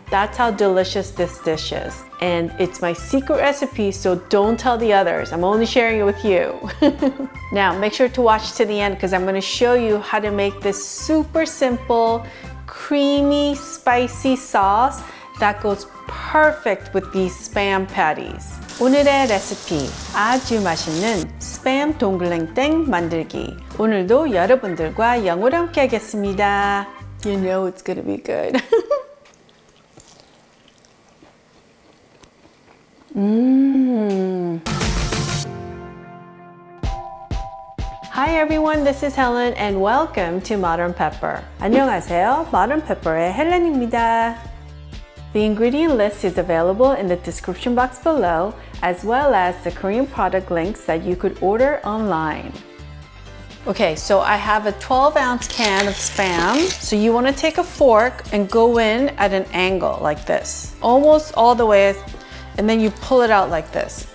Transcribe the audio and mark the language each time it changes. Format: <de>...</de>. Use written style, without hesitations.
<en>That's how delicious this dish is. And it's my secret recipe, so don't tell the others. I'm only sharing it with you. Now, make sure to watch to the end because I'm going to show you how to make this super simple, creamy, spicy sauce that goes perfect with these Spam Patties.</en> <ko>오늘의 레시피, 아주 맛있는 스팸 동그랑땡 만들기. 오늘도 여러분들과 영어로 함께 하겠습니다.</ko> <en>You know it's gonna be good. Hi everyone, this is Helen and welcome to Modern Pepper.</en> <ko>안녕하세요, Modern Pepper의 헬렌입니다.</ko> <en>The ingredient list is available in the description box below, as well as the Korean product links that you could order online. Okay, so I have a 12-ounce can of Spam. So you want to take a fork and go in at an angle like this, almost all the way, and then you pull it out like this.</en>